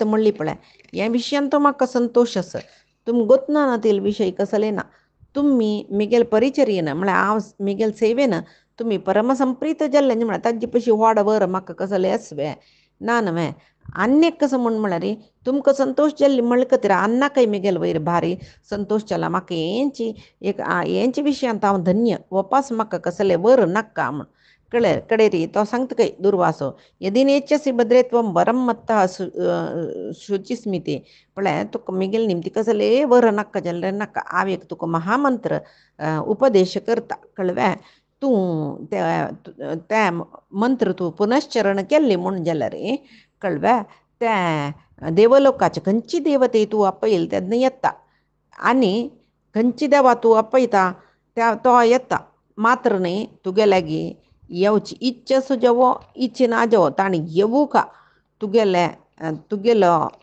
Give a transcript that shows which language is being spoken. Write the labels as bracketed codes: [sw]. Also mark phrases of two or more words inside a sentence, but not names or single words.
[kok] म्हणली पळय ह्या विशयान तो म्हाका संतोश आसा तुमी गोतना नातील विशय कसले ना तुमी मिगेल परिचर्येन म्हळ्यार हांव मिगेल सेवेन तुमी परमसंप्रीत जाल्ले न्ही म्हळ्यार ताजे पयशी व्हड वर म्हाका कसले आसवे ना न्हय अन्य कसं म्हळ्यार तुमकां संतोष जाल्ली म्हणले खातीर अन्नाकय मिगेल वयर भारी संतोष जाला म्हाका हेंची विशयांत हांव धन्य वपास म्हाका कसले वर नाका म्हण कडेरी तो सांगता काय दुर्वासो [sa] यदिनेच्छसि भद्रे त्वं वरं मत्तः शुचिस्मिते [kok] पळय तुका मिगेल निमती कसले वर नाका जाल्यार नाका हांव एक तुका महामंत्र उपदेश करता कळ्ळें तूं ते मंत्र तूं पुनश्चरण केल्ले म्हूण जाल्यार कळ्ळें ते देवलोकाचे खंयची देवते तूं आपयल तेन्ना येता आनी खंयची देवा तूं आपयता त्या तो येता मात्र न्ही तुगे लागीं येवची इच्छा सुजवो इच्छा ना जावो ताणी येवू का तुगेलो